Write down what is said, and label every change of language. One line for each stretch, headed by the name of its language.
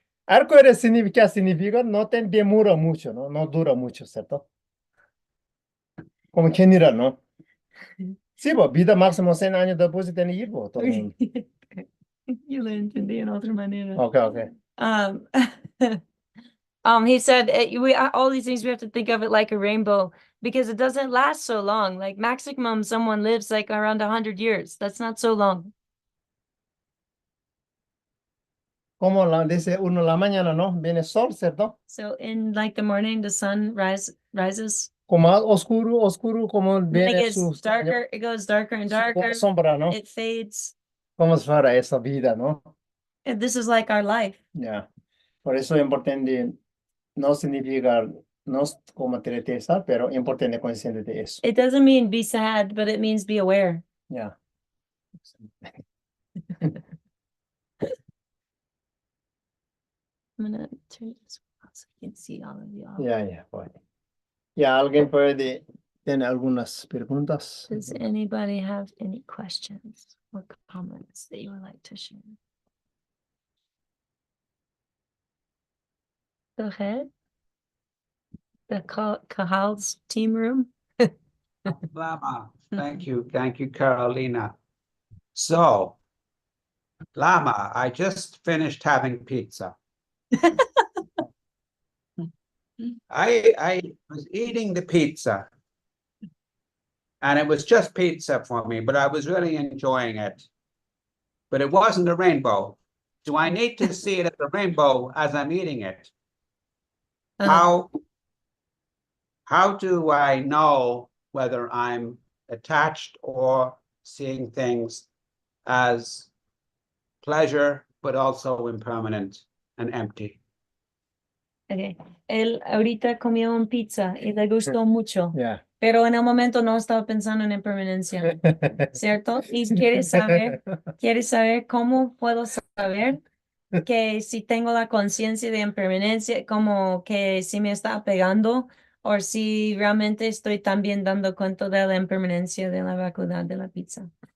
Spanish: Arcoíris significa no te demora mucho, ¿no? No dura mucho, ¿cierto? Como general, ¿no? Sí, pues vida máximo 100 años después de tener hijos, todo el mundo. Yo lo entendí en otra manera.
English: Okay. Um, he said all these things we have to think of it like a rainbow because it doesn't last so long. Like maximum someone lives like around 100 years. That's not so long.
Spanish: Como dice uno la mañana, ¿no? Viene sol, ¿cierto?
English: So in like the morning, the sun rises.
Spanish: Como más oscuro, como
English: Then it
Spanish: viene
English: gets darker. It goes darker and darker.
Spanish: sombra, ¿no?
English: It fades.
Spanish: Como si fuera esa vida, ¿no?
English: And this is like our life.
Spanish: Ya. Por eso es importante no significa, no es como tristeza, pero importante consciente de eso.
English: It doesn't mean be sad, but it means be aware.
Spanish: Ya.
English: I'm gonna turn this off so I can see all of y'all.
Spanish: Ya, bueno. Ya, ¿alguien puede tener algunas preguntas?
English: Does anybody have any questions or comments that you would like to share? Go ahead. The Cahal's team room. Lama, thank you, Carolina. So, Lama, I just finished having pizza. I was eating the pizza, and it was just pizza for me, but I was really enjoying it. But it wasn't a rainbow. Do I need to see it as a rainbow as I'm eating it? How do I know whether I'm attached or seeing things as pleasure, but also impermanent and empty? Okay.
Spanish: Él ahorita comió un pizza y le gustó mucho, Ya. pero en el momento no estaba pensando en impermanencia, ¿cierto? Y quiere saber cómo puedo saber que si tengo la conciencia de impermanencia, como que si me está pegando o si realmente estoy también dando cuenta de la impermanencia de la vacuidad de la pizza.